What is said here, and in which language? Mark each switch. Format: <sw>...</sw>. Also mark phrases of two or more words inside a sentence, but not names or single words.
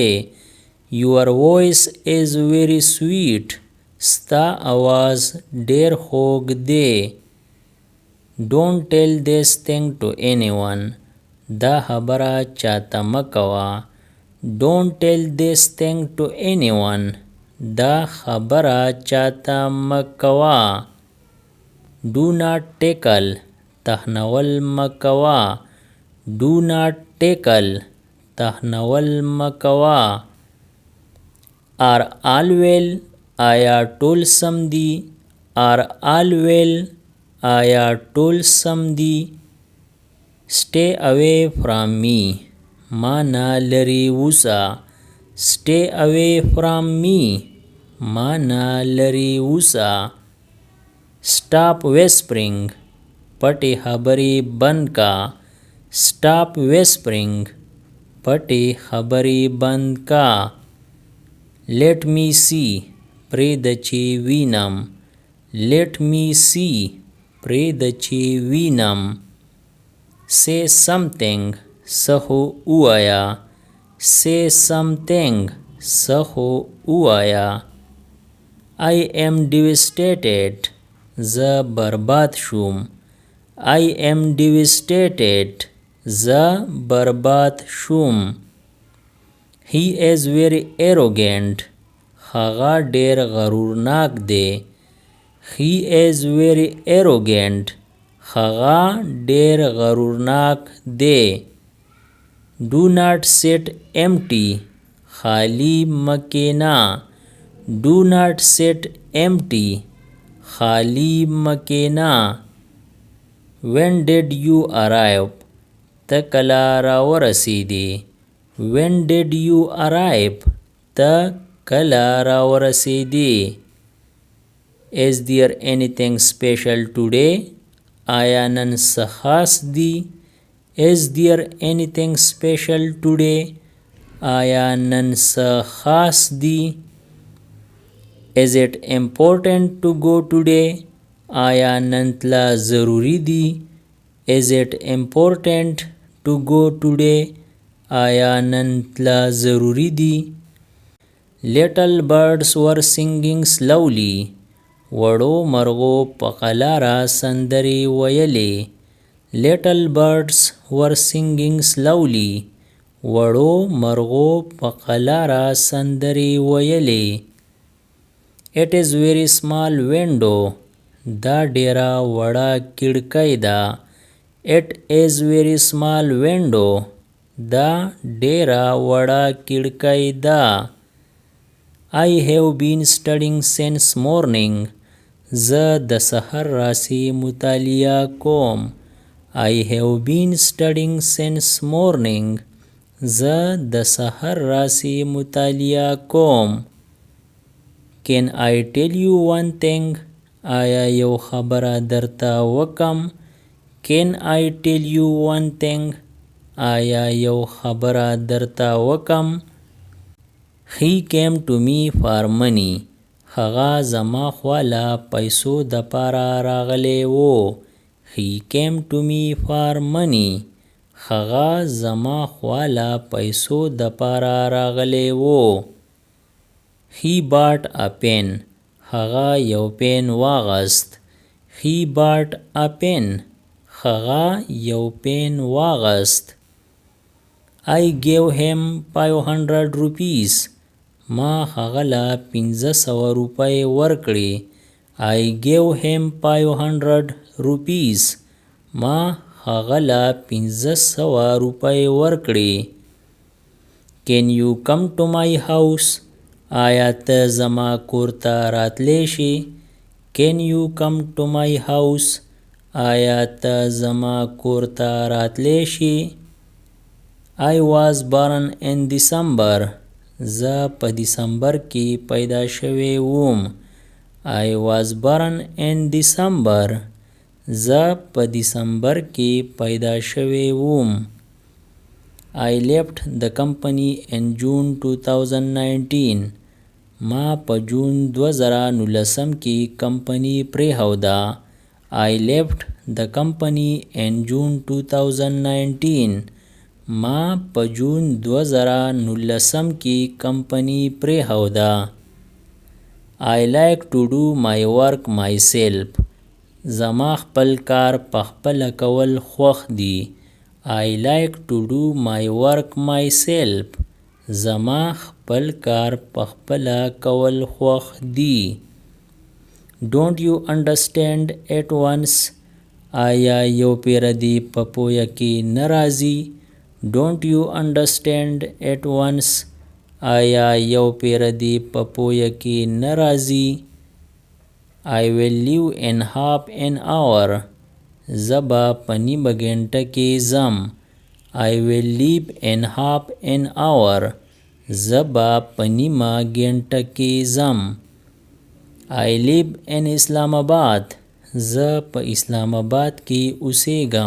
<en>Your voice is very sweet.</en> <ps>ستا آواز ډېر خوږ دی.</ps> <en>Don't tell this thing to anyone.</en> <ps>دا خبره چاته مکوا.</ps> <en>Don't tell this thing to anyone.</en> <ps>دا خبره چاته مکوا.</ps> <en>Do not tickle.</en> <ps>تهنول مکوا.</ps> <en>Do not tickle.</en> <ps>تهنول مکوا.</ps> <en>Are all well.</en> <ps>آیا ټول سم دي.</ps> <en>Are all well.</en> <ps>آیا ټول سم دي.</ps> <en>Stay away from me.</en> <ps>ما نه لرې اوسه.</ps> <en>Stay away from me.</en> <ps>ما نه لرې اوسه.</ps> <en>Stop whispering.</en> <ps>پټې خبرې بند کا.</ps> <en>Stop whispering.</en> <ps>پټې خبرې بند کا.</ps> <en>Let me see.</en> <ps>پرېږده چې وینم.</ps> <en>Let me see.</en> <ps>پرېږده چې وینم.</ps> <en>Say something.</en> <ps>څه خو ووایه.</ps> <en>Say something.</en> <ps>څه خو ووایه.</ps> <en>I am devastated.</en> <ps>زه برباد شوم.</ps> <en>I am devastated.</en> <ps>زه برباد شوم.</ps> <en>He is very arrogant.</en> <ps>هغه ډېر غرورناک دی.</ps> <en>He is very arrogant.</en> <ps>هغه ډېر غرورناک دی.</ps> <en>Do not sit empty.</en> <ps>خالی مکینا.</ps> <en>Do not sit empty.</en> <ps>خالی مکینا.</ps> <en>When did you arrive?</en> <ps>ته کله راورسېدې.</ps> <en>When did you arrive?</en> <ps>ته کله راورسېدې.</ps> <en>Is there anything special today?</en> <ps>آیا نن څه خاص دی.</ps> <en>Is there anything special today?</en> <ps>آیا نن څه خاص دی.</ps> <en>Is it important to go today?</en> <ps>آیا نن تله ضروری دی.</ps> <en>Is it important to go today?</en> <ps>آیا نن تله ضروری دی.</ps> <en>Little birds were singing slowly.</en> <ps>وړو مرغو په قلاره سندرې ویلې.</ps> <en>Little birds were singing slowly.</en> <ps>وړو مرغو په قلاره سندرې ویلې.</ps> <en>It is very small window.</en> <ps>دا ډیره وړه کړکۍ ده.</ps> <en>It is very small window.</en> <ps>دا ډیره وړه کړکۍ ده.</ps> <en>I have been studying since morning.</en> <ps>زه د سحر راسی مطالعه کوم.</ps> <en>I have been studying since morning.</en> <ps>زه د سحر راسی مطالعه کوم.</ps> <en>Can I tell you one thing?</en> <ps>آیا یو خبره درته وکم.</ps> <en>Can I tell you one thing?</en> <ps>آیا یو خبره درته وکم.</ps> <en>He came to me for money.</en> <ps>هغه زما خواله پیسو د پاره راغلی وو.</ps> <en>He came to me for money.</en> <ps>هغه زما خواله پیسو د پاره راغلی وو.</ps> <en>He bought a pen.</en> <ps>هغه یو پین واغست.</ps> <en>He bought a pen.</en> <ps>هغه یو پین واغست.</ps> <en>I gave him 500 rupees.</en> <ps>ما هغه له 500 روپۍ ورکړې.</ps> <en>I gave him 500 rupees.</en> <ps>ما هغه له 500 روپۍ ورکړې.</ps> <en>Can you come to my house?</en> <ps>آیا ته زما کور ته راتلی شې.</ps> <en>Can you come to my house?</en> <ps>آیا ته زما کور ته راتلی شې.</ps> <en>I was born in December.</en> <ps>زه په دسمبر کې پیدا شوی وم.</ps> <en>I was born in December.</en> <ps>زه په دسمبر کې پیدا شوی وم.</ps> <en>I left the company in June 2019.</en> <ps>ما په جون 2019 کې کمپنی پریښوده.</ps> <en>I left the company in June 2019.</en> <ps>ما په جون 2019 کې کمپنی پریښوده.</ps> <en>I like to do my work myself.</en> <ps>زما خپل کار په خپله کول خوښ دي.</ps> <en>I like to do my work myself.</en> <ps>زما خپل کار پخپله کول خوښ دي.</ps> <en>Don't you understand at once?</en> <ps>آیا یو پیره دی په پویه کې نه راځي؟</ps> <en>Don't you understand at once?</en> <ps>آیا یو پیره دی په پویه کې نه راځي؟</ps> <en>I will leave in half an hour.</en> <ps>زبا په نیمه ګنټه کې ځم.</ps> <en>I will leave in half an hour.</en> <ps>زبا په نیمه ګنټه کې ځم.</ps> <en>I live in Islamabad.</en> <ps>زه په اسلام آباد کې اوسېږم.</ps>